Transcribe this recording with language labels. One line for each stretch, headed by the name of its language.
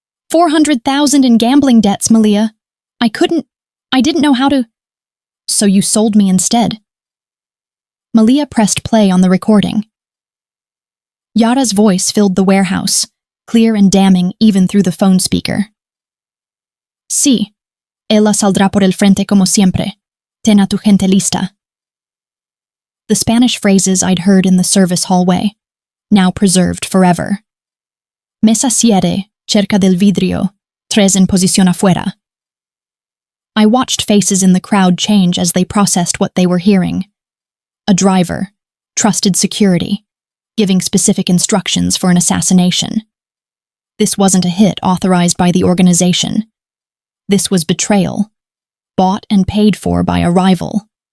English: 400,000 in gambling debts, Malia. I didn't know how to. So you sold me instead. Malia pressed play on the recording. Yara's voice filled the warehouse, clear and damning even through the phone speaker.
Spanish: Sí, ella saldrá por el frente como siempre. Ten a tu gente lista.
English: The Spanish phrases I'd heard in the service hallway, now preserved forever.
Spanish: Mesa siete, cerca del vidrio, tres en posición afuera.
English: I watched faces in the crowd change as they processed what they were hearing. A driver, trusted security, giving specific instructions for an assassination. This wasn't a hit authorized by the organization. This was betrayal, bought and paid for by a rival.